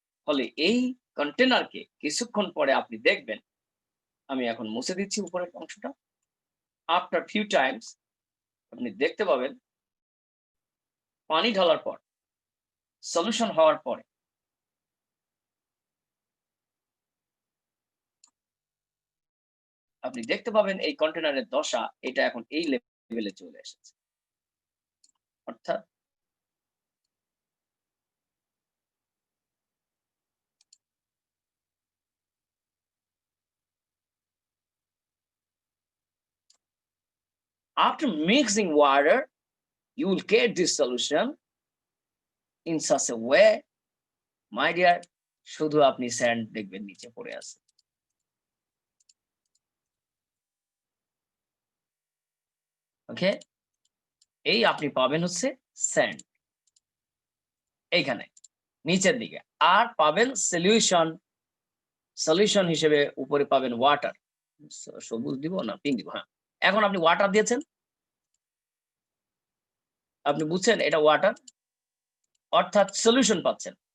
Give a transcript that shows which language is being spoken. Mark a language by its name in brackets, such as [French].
[Bangla] ফলে এই কন্টেনারকে কিছুক্ষণ পরে আপনি দেখবেন, আমি এখন মুছে দিচ্ছি উপরের অংশটা, [English] after few times [Bangla] আপনি দেখতে পাবেন পানি ঢালার পর, সলিউশন হওয়ার পরে আপনি দেখতে পাবেন এই কন্টেনারের দশা এটা এখন এই লেভেলে চলে এসেছে। [English] অর্থাৎ after mixing water you will get this solution in such a way, my dear, [Bangla] শুধু আপনি স্যান্ড দেখবেন নিচে পড়ে আছে। ওকে, এই আপনি পাবেন হচ্ছে স্যান্ড এইখানে নিচের দিকে, আর পাবেন সলিউশন, সলিউশন হিসেবে উপরে পাবেন ওয়াটার। সবুজ দিব না পিঙ্ক দিব? হ্যাঁ, এখন আপনি ওয়াটার দিয়েছেন, আপনি বুঝছেন এটা ওয়াটার, অর্থাৎ সলিউশন পাচ্ছেন।